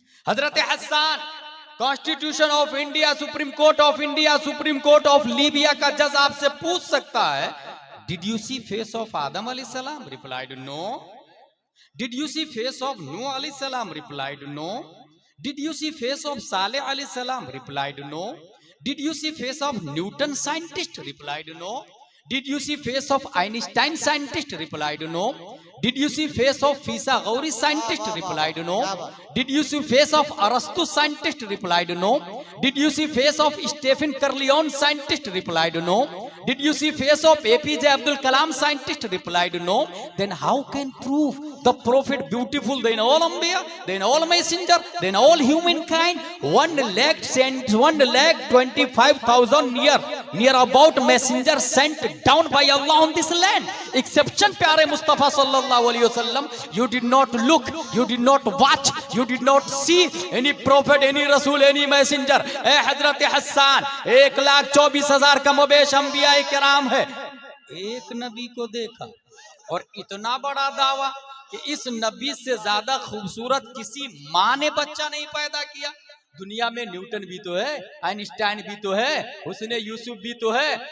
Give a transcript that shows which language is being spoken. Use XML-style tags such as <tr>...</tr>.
<en>Hazrat Hasan, constitution of India, supreme court of India, supreme court of Libya</en> <hi>का जज आपसे पूछ सकता है,</hi> <en>Did you see face of Adam alaihissalam? Replied no. Did you see face of Nuh alaihissalam? Replied no. Did you see face of Saleh alaihissalam? Replied no. Did you see face of Newton scientist? Replied no. Did you see face of Einstein scientist? Replied no. Did you see face of Pythagoras scientist? Replied no. Did you see face of Aristotle scientist? Replied no. Did you see face of Stephen Curleon scientist? Replied no. Did you see face of APJ Abdul Kalam scientist? Replied no. Then how can prove the prophet beautiful than all Ambiya, than all messenger, than all humankind? 1,25,000 near about messenger sent down by Allah on this land. Exception प्यारे मुस्तफा सल्लल्लाहु अलैहि वसल्लम, you did not look, you did not watch, you did not see any prophet, any rasul, any messenger.</en> <hi>ए हजरत हसन, 1,24,000 का मबेश अंबिया किराम है, एक नबी को देखा और इतना बड़ा दावा कि इस नबी से ज्यादा खूबसूरत किसी माँ ने बच्चा नहीं पैदा किया। दुनिया में न्यूटन भी तो है, आइंस्टाइन भी तो है, हुस्ने यूसुफ भी तो है।</hi>